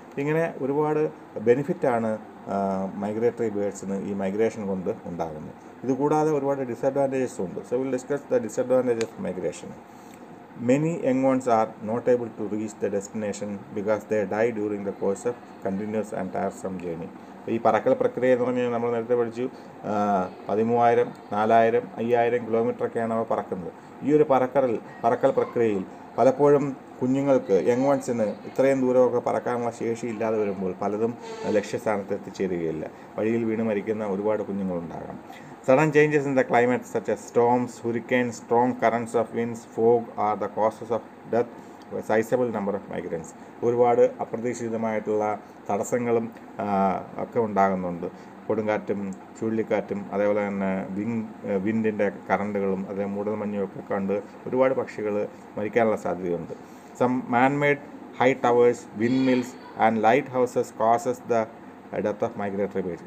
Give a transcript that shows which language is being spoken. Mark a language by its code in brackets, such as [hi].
[ml] ഇങ്ങനെ ഒരുപാട് ബെനിഫിറ്റാണ് മൈഗ്രേറ്ററി ബേർഡ്സിന് ഈ മൈഗ്രേഷൻ കൊണ്ട് ഉണ്ടാകുന്നത്. ഇതുകൂടാതെ ഒരുപാട് ഡിസഡ്വാൻറ്റേജസ് ഉണ്ട്. [en] So will discuss the disadvantages of migration. Many young ones are not able to reach the destination because they die during the course of continuous and tiresome journey. [ml] ഈ പറക്കൽ പ്രക്രിയ എന്ന് പറഞ്ഞാൽ നമ്മൾ നേരത്തെ പഠിച്ചു 13,000, 4,000, 5,000 കിലോമീറ്ററൊക്കെയാണ് അവ പറക്കുന്നത്. ഈ ഒരു പറക്കൽ പ്രക്രിയയിൽ പലപ്പോഴും കുഞ്ഞുങ്ങൾക്ക് യങ് വൺസിന് ഇത്രയും ദൂരമൊക്കെ പറക്കാനുള്ള ശേഷി ഇല്ലാതെ വരുമ്പോൾ പലതും ലക്ഷ്യസ്ഥാനത്ത് എത്തിച്ചേരുകയില്ല. വഴിയിൽ വീണ് മരിക്കുന്ന ഒരുപാട് കുഞ്ഞുങ്ങളുണ്ടാകാം. [en] Sudden changes in the climate such as storms, hurricanes, strong currents of winds, fog are the causes of death for a sizable number of migrants. [ml] ഒരുപാട് അപ്രതീക്ഷിതമായിട്ടുള്ള തടസ്സങ്ങളും ഒക്കെ ഉണ്ടാകുന്നുണ്ട്. കൊടുങ്കാറ്റും ചുഴലിക്കാറ്റും അതേപോലെ തന്നെ വിൻഡിൻ്റെ കറണ്ടുകളും അതേ മൂടൽമഞ്ഞും ഒക്കെ കണ്ട് ഒരുപാട് പക്ഷികൾ മരിക്കാനുള്ള സാധ്യതയുണ്ട്. [en] Some man-made high towers, windmills and lighthouses causes the death of migratory birds.